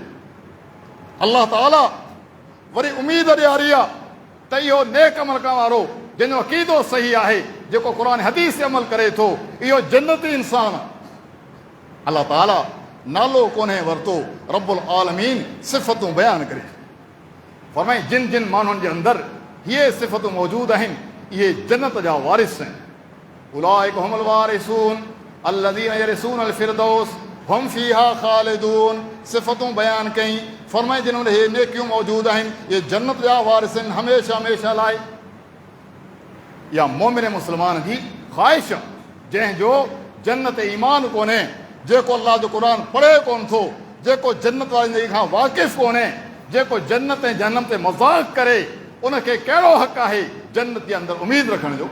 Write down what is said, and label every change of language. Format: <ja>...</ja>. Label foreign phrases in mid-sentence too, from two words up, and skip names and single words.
<sd>अल्लाह ताला वरी उमेद ॾियारी आहे त इहो नेक अमल करण वारो जंहिंजो अक़ीदो सही आहे, जेको क़ुर हदीस ते अमल करे थो, इहो जन्नती इंसान आहे। अल्लाह ताला नालो कोन्हे वरितो, रब्बुल आलमीन सिफ़तूं बयानु करे फरमाई जिन जिन माण्हुनि जे अंदरि इहे सिफ़तूं मौजूदु आहिनि, इहे जन्नत जा वारिस आहिनि।</sd> <ar>أولئك هم الوارثون الذين يرثون الفردوس هم فيها خالدون.</ar> <sd>सिफ़तूं बयानु कई, फरमाई जिन वटि इहे नेकियूं मौजूदु आहिनि, इहे जन्नत जा वारिस आहिनि हमेशह हमेशह लाइ। इहा मोमिन मुस्लमान जी ख़्वाहिश आहे, जंहिंजो जन्नत ईमान कोन्हे, जेको अल्लाह जो क़ुर पढ़े कोन थो, जेको जन्नत वारी ज़िंदगी खां वाक़िफ़ कोन्हे, जेको जन्नत ऐं जहन्नम ते मज़ाक़ करे, उनखे कहिड़ो हक़ आहे जन्नत जे अंदरि उमेद रखण जो?</sd>